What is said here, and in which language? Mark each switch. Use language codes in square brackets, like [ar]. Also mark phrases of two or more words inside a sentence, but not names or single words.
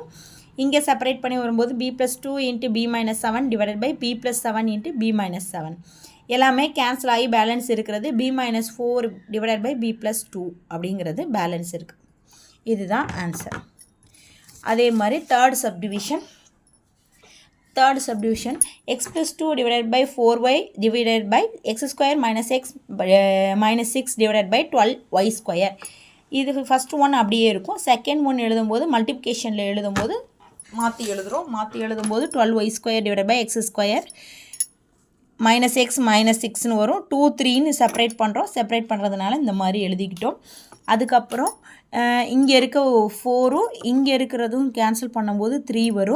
[ta] இங்கே செப்பரேட் பண்ணி வரும்போது b + 2 × b - 7 / b + 7 × b - 7. எல்லாமே கேன்சல் ஆகி பேலன்ஸ் இருக்கிறது b - 4 / b + 2 அப்படிங்கிறது பேலன்ஸ் இருக்குது. இதுதான் ஆன்சர். அதே மாதிரி [en] third subdivision [ta] x + 2 / 4y / x² - x - 6 / 12y². இது [en] first one [ta] அப்படியே இருக்கும். [en] second one [ta] எழுதும்போது மல்டிப்ளிகேஷனில் எழுதும்போது மாற்றி எழுதும்போது 12y² / x² -x - 6ன்னு வரும். 2 3ன்னு செப்பரேட் பண்ணுறதுனால இந்த மாதிரி எழுதிக்கிட்டோம். அதுக்கப்புறம் இங்கே இருக்க 4ம் இங்கே இருக்கிறதும் கேன்சல் பண்ணும்போது 3 வரும்.